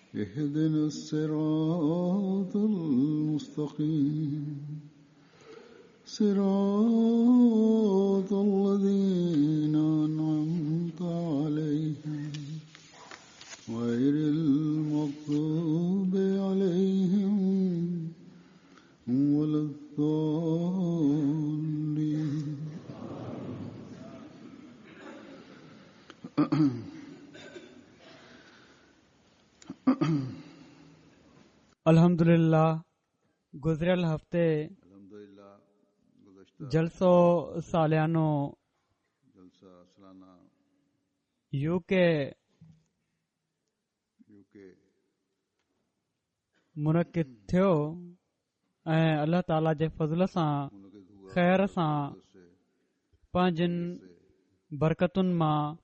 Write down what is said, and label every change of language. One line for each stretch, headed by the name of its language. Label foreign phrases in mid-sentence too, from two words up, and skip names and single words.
Arabic: اهدنا الصراط المستقيم صراط الذين أنعمت عليهم غير المغضوب عليهم ولا الضالين.
Sindhi: अल्हम्दुलिल्लाह गुज़रियल हफ़्ते जलसो सालियानो यूके मुनक़िद थियो ऐं
Arabic: الله تعالى
Sindhi: जे फज़ल सां ख़ैर सां पंहिंजनि बरकतुनि मां